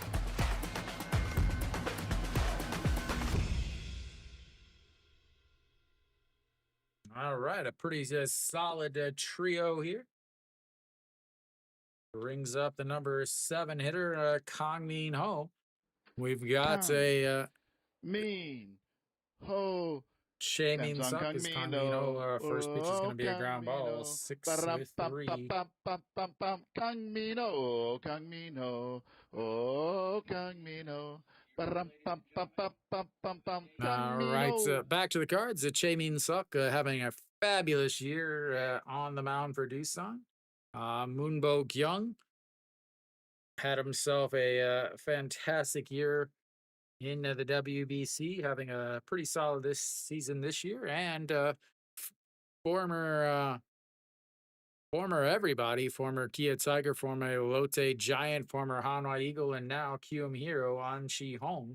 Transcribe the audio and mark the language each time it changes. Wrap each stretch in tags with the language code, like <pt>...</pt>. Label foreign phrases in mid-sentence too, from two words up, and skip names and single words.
<en>All right, a pretty solid trio here. Brings up the number 7 hitter, Kang Min Ho. We've got a Mean Ho. Che Min Suk is Kang Min Ho. First pitch is going to be a ground ball. 6-3. Kang Min Ho. Kang Min Ho. Oh, Kang Min Ho. All right, back to the cards. Che Min Suk having a fabulous year on the mound for Doosan. Moonbo Kyung had himself a fantastic year in the WBC, having a pretty solid this season this year, and former everybody, former Kia Tiger, former Lotte Giant, former Hanwha Eagle, and now Kium Hero on Chi Hong.</en>